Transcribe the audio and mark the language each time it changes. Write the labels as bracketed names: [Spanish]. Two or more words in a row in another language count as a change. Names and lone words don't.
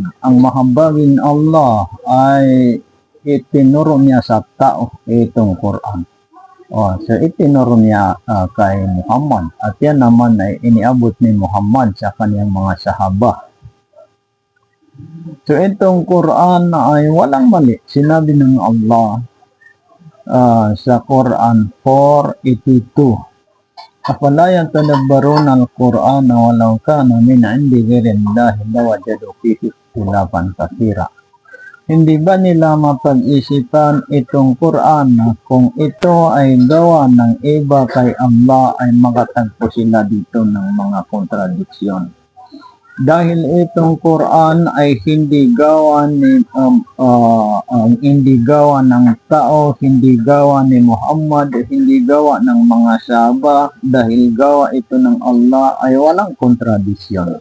[Filipino] Ang mahabagin Allah ay itinuro niya sa tao itong Quran. So itinuro niya kay Muhammad at yan naman ay iniabot ni Muhammad sa kanyang mga sahaba. So itong Quran ay walang mali. Sinabi ng Allah sa Quran 4:82. [Arabic] أفلا يتدبرون القرآن ولو كان من عند غير الله لوجدوا فيه اختلافا كثيرا. [Filipino] Hindi ba nila mapag-isipan itong Quran na kung ito ay gawa ng iba kay Allah ay makatagpo sila dito ng mga kontradiksyon? Dahil itong Quran ay hindi gawa ng tao, hindi gawa ni Muhammad, hindi gawa ng mga sahaba, dahil gawa ito ng Allah ay walang kontradisyon.